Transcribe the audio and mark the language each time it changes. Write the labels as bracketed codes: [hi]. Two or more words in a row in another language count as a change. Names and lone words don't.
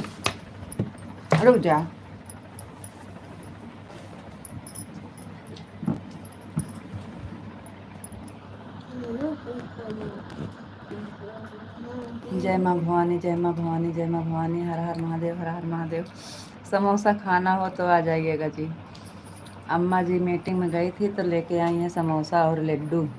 [hi] रुक जा, जय माँ भवानी, जय माँ भवानी, जय माँ भवानी, हर हर महादेव, हर हर महादेव। समोसा खाना हो तो आ जाइएगा जी। अम्मा जी मीटिंग में गई थी तो लेके आई हैं समोसा और लड्डू।